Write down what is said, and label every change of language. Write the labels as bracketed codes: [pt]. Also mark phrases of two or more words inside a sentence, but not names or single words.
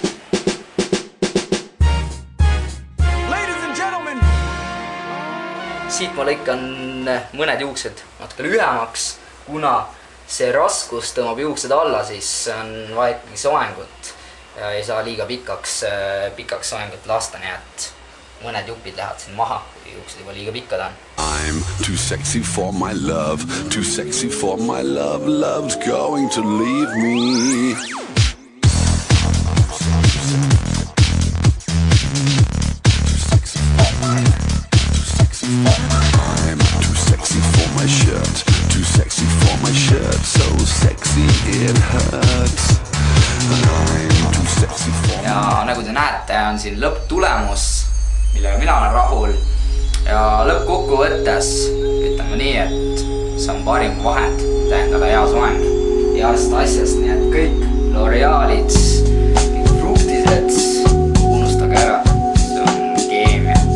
[et] Siit ma lõikan mõned juuksed natuke lühemaks, kuna see raskus tõmbab juuksed alla, siis on vaja ikkagi soengut ja ei saa liiga pikaks soengut lasta, nii et mõned jupid lähevad siin maha, kui juuksed juba liiga pikkad on. [en] I'm too sexy for my love, too sexy for my love, love's going to leave me. I'm too sexy for my shirt, too sexy for my shirt, so sexy it hurts. I'm too sexy for my... [et] Ja nagu te näete, on siin lõpptulemus, millega mina olen rahul. Ja lõppkokkuvõttes ütleme nii, et see on parim vahend tähendada hea soeng heast asjast, nii et kõik L'Orealid, kõik fruktised, unustage ära, see on keemia.